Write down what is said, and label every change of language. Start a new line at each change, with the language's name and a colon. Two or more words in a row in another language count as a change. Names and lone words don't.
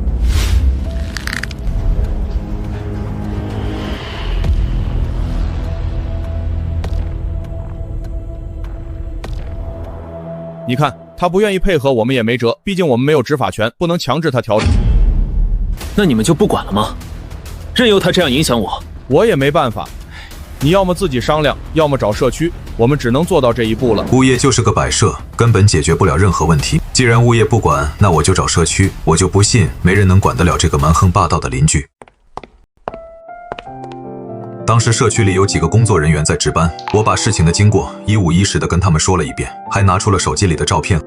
Chinese: 你看，他不愿意配合，我們也沒辙，畢竟我們沒有執法權，不能強制他調整。那你們就不管了嗎？任由他這樣影響我？我也沒辦法，你要麼自己商量，要麼找社區，我們只能做到這一步了。物業就是個擺設，根本解決不了任何問題。既然物業不管，那我就找社區，我就不信沒人能管得了這個蠻橫霸道的鄰居。當時社區裡有幾個工作人員在值班，我把事情的經過一五一十地跟他們說了一遍，還拿出了手機裡的照片。